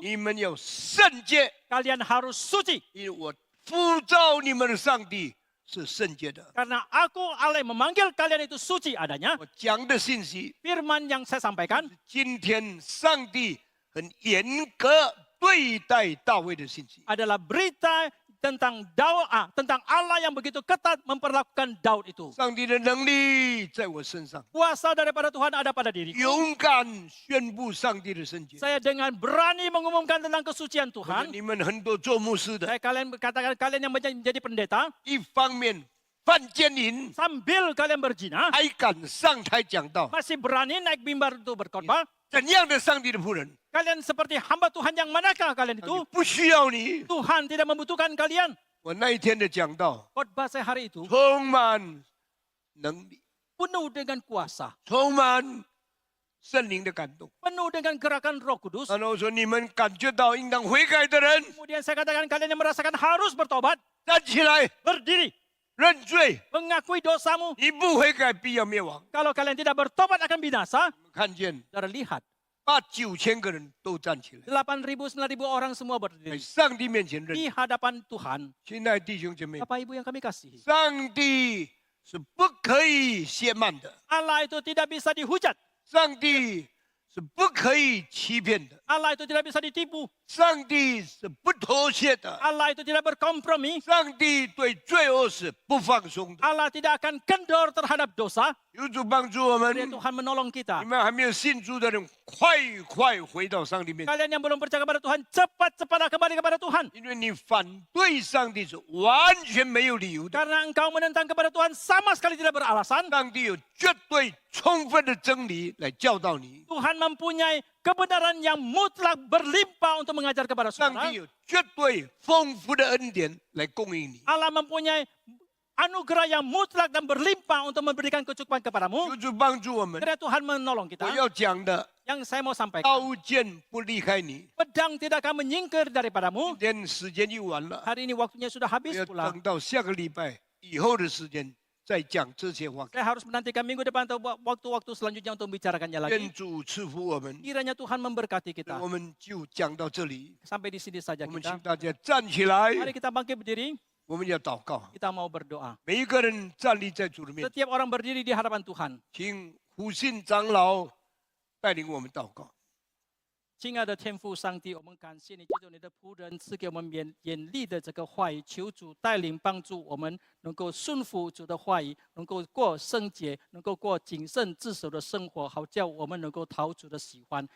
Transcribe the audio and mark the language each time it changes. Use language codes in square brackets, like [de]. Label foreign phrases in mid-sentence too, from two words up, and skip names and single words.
[zh] 你们要圣洁， [id] Kalian harus suci. [zh] 因为我呼召你们的上帝是圣洁的。 [id] Karena aku Allah yang memanggil kalian itu suci adanya. [zh] 我讲的信息， [id] Firman yang saya sampaikan [zh] 今天上帝很严格对待大卫的信息。 [id] adalah berita tentang tentang Allah yang begitu ketat memperlakukan Daud itu. [zh] 上帝的能力在我身上， [id] Kuasa daripada Tuhan ada pada diriku. [zh] 勇敢宣布上帝的圣洁。 [id] Saya dengan berani mengumumkan tentang kesucian [zh] 我说 [id] Tuhan. [zh] 你们很多做牧师的， [id] Saya katakan kalian yang menjadi pendeta, [zh] 一方面犯奸淫， [id] sambil kalian berzina, [zh] 还敢上台讲道， [id] masih berani naik mimbar untuk berkhotbah. [zh] 怎样的上帝的仆人？ [id] Kalian seperti hamba Tuhan yang manakah kalian [zh] 上 [id] itu? [zh] 帝不需要你。 [id] Tuhan tidak membutuhkan kalian. [zh] 我那一天的讲道 [id] Khotbah saya hari itu [zh] 充满能力， [id] penuh dengan kuasa, [zh] 充满圣灵的感动。 [id] penuh dengan gerakan Roh Kudus. [zh] 然后我说，你们感觉到应当悔改的人， [id] Kemudian saya katakan kalian yang merasakan harus bertobat, [zh] 站起来 [id] berdiri, [zh] 认罪。 [id] mengakui dosamu. [zh] 你不悔改，必要灭亡。 [id] Kalau kalian tidak bertobat akan binasa. [zh] 我们看见 [id] Saudara lihat, [zh] 9000 个人都站起来， [id] 8.000, 9.000 orang semua [zh] 在 [id] berdiri [zh] 上帝面前认。 [id] di hadapan Tuhan. [zh] 亲爱的弟兄姐妹， [id] Bapak Ibu yang kami kasihi, [zh] 上帝是不可以亵慢的， [id] Allah itu tidak bisa dihujat. [zh] 上帝是不可以欺骗的， [id] Allah itu tidak bisa ditipu. [zh] 上帝是不妥协的， [id] Allah itu tidak berkompromi. [zh] 上帝对罪恶是不放松的。 [id] Allah tidak akan kendor terhadap dosa. [zh] 有主帮助我们， [id] Biar Tuhan menolong [zh] 你 [id] kita. [zh] 们还没有信主的人，快回到上帝面前， [id] Kalian yang belum percaya kepada Tuhan, cepat-cepatlah kembali kepada Tuhan. [zh] 因为你反对上帝是完全没有理由的。 [id] Karena engkau menentang kepada Tuhan sama sekali tidak beralasan. [zh] 上帝有绝对充分的真理来教导你。 [id] Tuhan mempunyai kebenaran yang mutlak berlimpah untuk mengajar kepada [zh] 上 [id] saudara. [zh] 帝有绝对丰富的恩典来供应你。 [id] Allah mempunyai anugerah yang mutlak dan berlimpah untuk memberikan kecukupan kepadamu. [zh] 求主帮助我们。 [id] Kiranya Tuhan menolong [zh] 我 [id] kita. [zh] 要讲的， [id] Yang saya mau sampaikan, [zh] 刀剑不离开你。 [id] pedang tidak akan menyingkir daripadamu. [zh] 今天时间又完了， [id] Hari ini waktunya sudah [zh] 我 [id] habis [zh] 要 [id] pula. [zh] 等到下个礼拜以后的时间再讲这些话。 [id] Saya harus menantikan minggu depan atau waktu-waktu selanjutnya untuk membicarakannya lagi. [zh] 愿主赐福我们， [id] Kiranya Tuhan memberkati kita. [zh] 我们就讲到这里。 [id] Sampai di sini saja [zh] 我们请 [id] kita. [zh] 大家站起来， [id] Mari kita bangkit berdiri. [zh] 我们要祷告。 [id] Kita mau berdoa. [zh] 每一个人站立在主的面前， [id] Setiap orang berdiri di hadapan Tuhan. [zh] 请胡信长老带领我们祷告。亲爱的天父上帝，我们感谢你，借着你的仆人赐给我们眼力的这个话语，求主带领帮助我们，能够顺服主的话语，能够过圣洁，能够过谨慎自守的生活，好叫我们能够讨主的喜欢。